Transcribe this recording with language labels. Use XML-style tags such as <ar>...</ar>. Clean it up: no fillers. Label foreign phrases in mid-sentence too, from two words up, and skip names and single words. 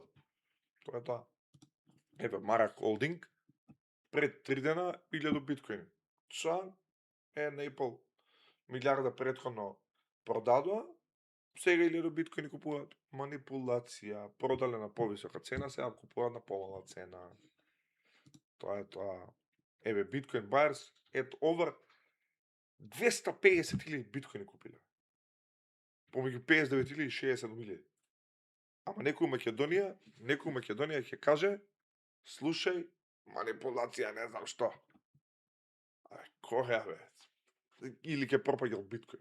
<mk>Тоа е тоа. Еве, Mara Holding пред 3 дена 1000 биткоини. Са е најпол милиарда претходно продадоа, сега 1000 биткоини купуваат. Манипулација, продале на повисока цена, сега купуваат на помала цена. Тоа е тоа. Еве, биткоин</mk> <en>buyers at over</en> <mk>250.000 биткоини купиле. Помеѓу 59.000 и 60.000. Ама некој Македонија ќе каже, слушај, манипулација, не знам што. Која бе? Или ќе пропаѓал биткоин.</mk>